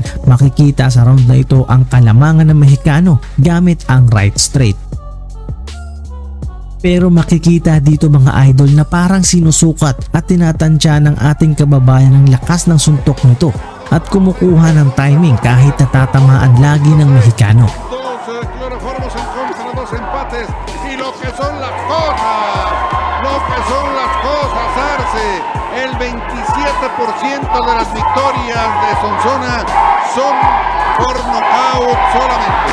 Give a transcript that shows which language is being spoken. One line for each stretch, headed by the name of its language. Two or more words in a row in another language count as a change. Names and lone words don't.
Filipino: Makikita sa round na ito ang kalamangan ng Mexicano gamit ang
English: right straight.
Filipino: Pero makikita dito mga idol na parang sinusukat at tinatansya ng ating kababayan ang lakas ng suntok nito at kumukuha ng timing kahit natatamaan lagi ng Mexicano.
Spanish: Dos cloroformos en contra, dos empates y lo que son las cosas, Arce. El 27% de las victorias de Sonsona son por nocaut solamente.